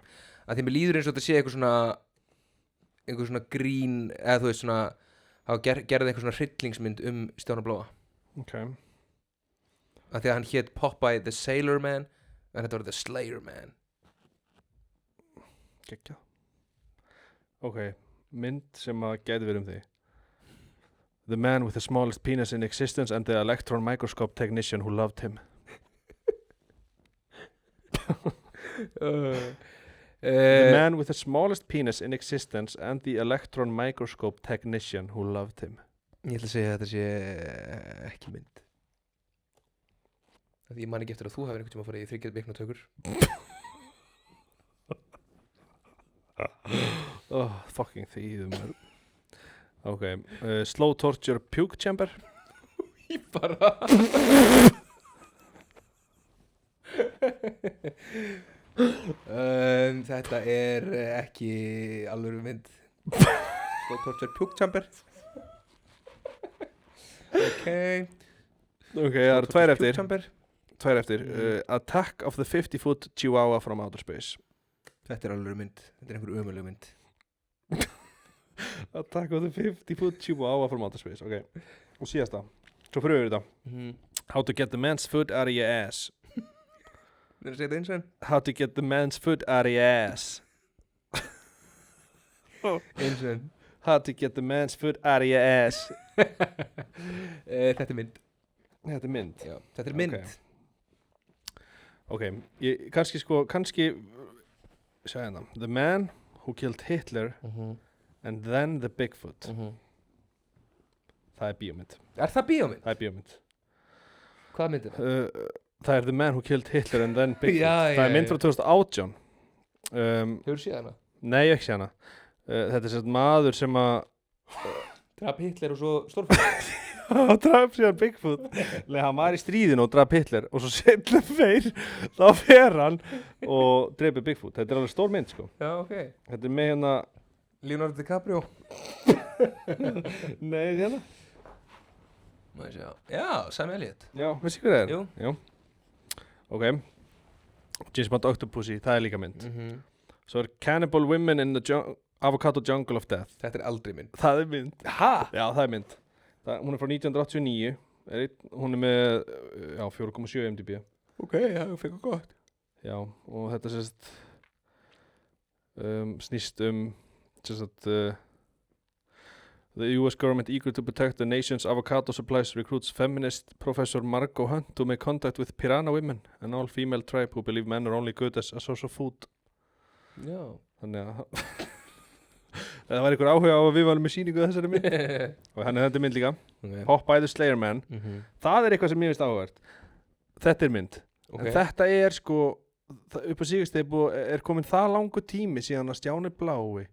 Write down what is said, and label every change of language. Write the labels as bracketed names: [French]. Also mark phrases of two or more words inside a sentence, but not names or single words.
[Icelandic] Að því mér líður eins og þetta sé einhver svona grín, eða þú veist svona, hafa gerði einhver svona hryllingsmynd Stjána Bláa. Ok. Að því að hann hét Popeye the Sailor Man, en þetta var the Slayer Man. Geggjað. Ok, mynd sem að gæti verið þig. [English] The man with the smallest penis in existence and the electron microscope technician who loved him. The man with the smallest penis in existence and the electron microscope technician who loved him. [Icelandic] Ég ætla að segja að þetta sé ekki mynd. Því ég man ekki eftir að þú hafið einhvern tíma að fara í 3 vikna tökur. Fucking þýðum. [English] Ok, slow torture puke chamber. [Icelandic] Ég bara Þetta er ekki alvöru mynd. [English] Slow torture puke chamber. [Icelandic] Ok, það eru 2 eftir. 2 eftir. [English] Attack of the 50-foot chihuahua from outer space. [Icelandic] Þetta er alvöru mynd. Þetta er einhver ömurleg mynd. [English] Attack of the 50-foot chihuahua from outer space. [Icelandic] Ok, og síðasta. Svo fyrir við þetta. [English] How to get the man's foot out of your ass. [Icelandic] Það er að segja þetta eins og enn. [English] How to get the man's foot out of your ass. [Icelandic] Eins og enn. [English] How to get the man's foot out of your ass. [Icelandic] Þetta er mynd. Þetta er mynd. Já, þetta er mynd. Ok, kannski segja hérna. [English] The man who killed Hitler and then the Bigfoot. [Icelandic] Það er bíómynd. Er það bíómynd? Það er bíómynd. Hvað mynd er það? Það er The Man Who Killed Hitler and then Bigfoot. Það er mynd frá 2018. Hefur séð hana? Nei, ég ekki séð hana. Þetta er svona maður sem að drap Hitler og svo stórfætt. og draf síðan Bigfoot. Nei, hann var í stríðinu og draf Hitler og svo setna þá fer hann og dreipir Bigfoot. Þetta er alveg stór mynd, sko. Já, ok. Þetta er með hérna Leonardo DiCaprio. Nei, hérna Já, Sam Elliott. Já, veistu hvað það er? Jú. Já. Ok. James Bond Octopussy, það er líka mynd. Svo er Cannibal Women in the Avocado Jungle of Death. Þetta er aldrei mynd. Það er mynd. Ha? Já, það er mynd. Hún er frá 1989. Hún er með 4,7 MDB. Ok, það fekk gott. Já, og þetta sérst snýst sérst [English] the US government eager to protect the nation's avocado supplies recruits feminist professor Margot Hunt to make contact with piranha women, an all-female tribe who believe men are only good as a source of food. [Icelandic] Já. Þannig að það var einhver áhuga á að við varum með sýningu þessari mynd og þannig þetta er mynd líka. Popeye the Slayer Man. Það er eitthvað sem ég finnst áhugavert. Þetta er mynd. En þetta er sko upp á síðustegu er komin það langur tími síðan að Stjáni Blái